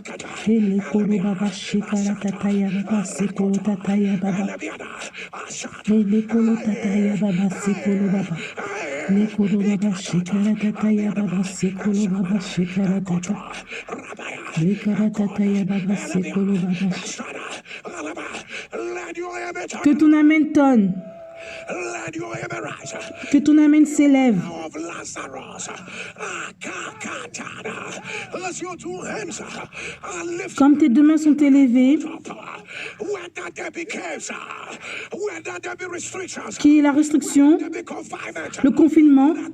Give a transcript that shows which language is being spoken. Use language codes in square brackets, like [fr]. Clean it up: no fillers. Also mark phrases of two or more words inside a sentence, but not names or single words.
[fr] Lekuru baba shikara tataya baba sekuru tataya baba. Lekuru tataya baba sekuru baba. Lekuru baba shikara tataya baba sekuru baba shikara tata. Lekara tataya baba sekuru baba. Que ton amen tonne. Que ton amen s'élève. Comme tes deux mains sont élevées, qui est la restriction, le confinement,